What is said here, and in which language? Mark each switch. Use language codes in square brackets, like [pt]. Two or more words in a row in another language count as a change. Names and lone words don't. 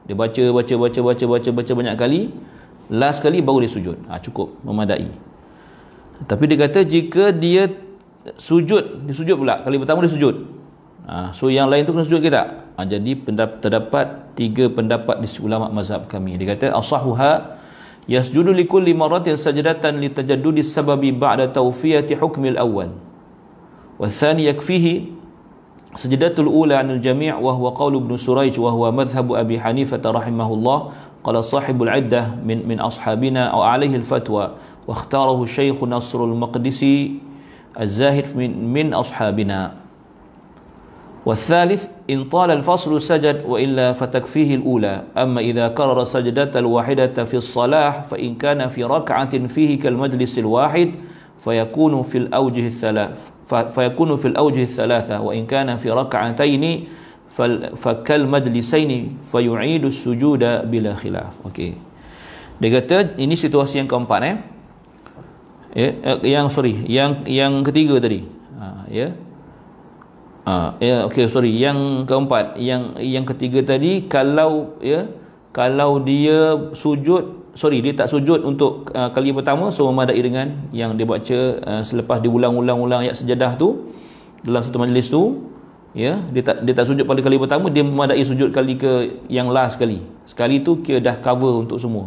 [ms] Dia baca banyak kali, last kali baru dia sujud. Cukup, memadai. Tapi dia kata jika dia sujud pula, kali pertama dia sujud. So yang lain tu kena sujud ke tak? Jadi terdapat 3 pendapat di ulama mazhab kami. Dia kata [ar] أصحها يسجد لكل مرة سجدة لتجدد السبب بعد توفية حكم الأول. والثاني يكفيه سجدة الأولى عن الجميع وهو قول ابن سريج وهو مذهب أبي حنيفة رحمه الله. قال صاحب العدة من أصحابنا أو عليه الفتوى واختاره الشيخ نصر المقدسي الزاهد من أصحابنا. والثالث إن طال الفصل سجد وإلا فتكفيه الأولى. أما إذا كرر سجدة الواحدة في الصلاة فإن كان في ركعة فيه كالمجلس الواحد فيكون في الأوجه الثلاثة وإن كان في ركعتين فكالمجلسين فيعيد السجود بلا خلاف. [ms] Okey. Dia kata ini situasi yang keempat yang ketiga tadi. Yang keempat, yang ketiga tadi kalau dia sujud, dia tak sujud untuk kali pertama, so memadai dengan yang dia baca selepas diulang-ulang ayat sejadah tu dalam satu majlis tu, dia tak sujud pada kali pertama, dia memadai sujud kali ke yang last sekali tu kira dah cover untuk semua.